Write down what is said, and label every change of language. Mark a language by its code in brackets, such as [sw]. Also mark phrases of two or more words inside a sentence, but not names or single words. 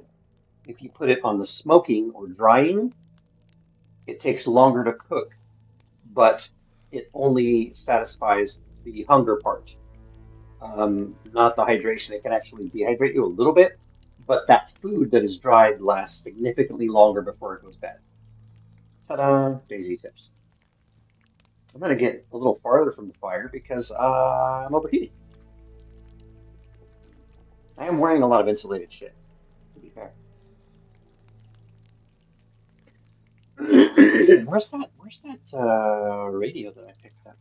[en] If you put it on the smoking or drying, it takes longer to cook, but it only satisfies the hunger part, not the hydration. It can actually dehydrate you a little bit, but that food that is dried lasts significantly longer before it goes bad. Ta-da! DayZ tips. I'm going to get a little farther from the fire because I'm overheating. I am wearing a lot of insulated shit, to be fair. Where's that radio that I picked up?